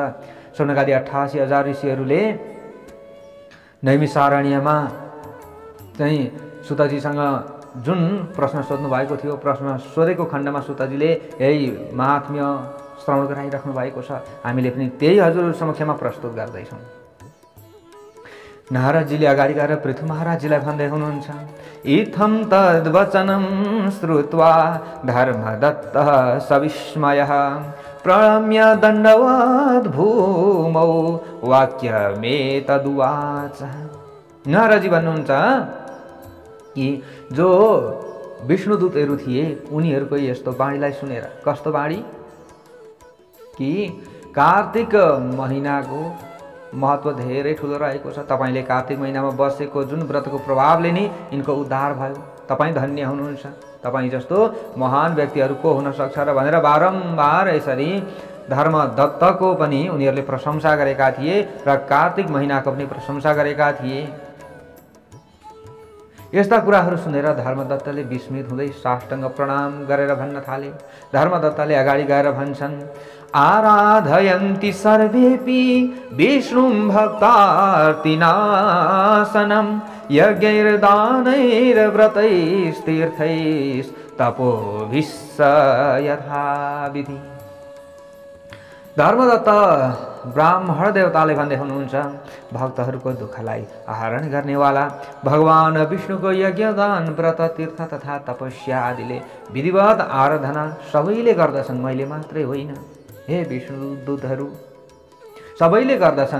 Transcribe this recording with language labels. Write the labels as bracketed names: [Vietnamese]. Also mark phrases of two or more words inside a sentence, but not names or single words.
[Nepali] सोनकादि 88,000 ऋषिहरूले नैमिषारण्यमा चाहिँ सुतजीसँग जुन प्रश्न सोध्नु भएको थियो, प्रश्न सोधेको खण्डमा सुतजीले यही महात्म्य श्रवण गराइराख्नु भएको छ। हामीले पनि त्यही हजुरहरू समक्षमा प्रस्तुत गर्दैछौँ। नारदजीले अगाडि गएर पृथु महाराजजीलाई भन्दै हुनुहुन्छ, [Sanskrit] इत्थं तद्वचनं श्रुत्वा धर्मदत्तः सविस्मयः प्रणम्य दण्डवत् भूमौ वाक्यमेतदुवाच। [Nepali] नारदजी भन्नुहुन्छ कि जो विष्णुदूतहरू थिए उनीहरूको यस्तो बाणीलाई सुनेर, कस्तो बाणी कि कार्तिक महिनाको महत्त्व धेरै ठुलो रहेको छ। तपाईले कार्तिक महिनामा बसेको जुन व्रतको प्रभावले नै यिनको उद्धार भयो। तपाईँ धन्य हुनुहुन्छ, तपाईँ जस्तो महान व्यक्तिहरू को हुन सक्छ र भनेर बारम्बार यसरी धर्मदत्तको पनि उनीहरूले प्रशंसा गरेका थिए र कार्तिक महिनाको पनि प्रशंसा गरेका थिए। यस्ता कुराहरू सुनेर धर्मदत्तले विस्मित हुँदै साष्टाङ्ग प्रणाम गरेर भन्न थाले। धर्मदत्तले अगाडि गएर भन्छन्, [Sanskrit] आराधयन्ति सर्वेपि विष्णुं भक्तार्तिनाशनं यज्ञैर्दानैर्व्रतैस्तीर्थैस्तपोभिश्च यथाविधि। [Nepali] धर्मदत्त ब्राह्मण देवताले भन्दै हुनुहुन्छ, भक्तहरूको दुःखलाई आहरण गर्नेवाला भगवान विष्णुको यज्ञदान व्रत तीर्थ तथा तपस्या आदिले विधिवत आराधना सबैले गर्दछन्, मैले मात्रै होइन। हे विष्णु दूतहरू सबैले गर्दछन्।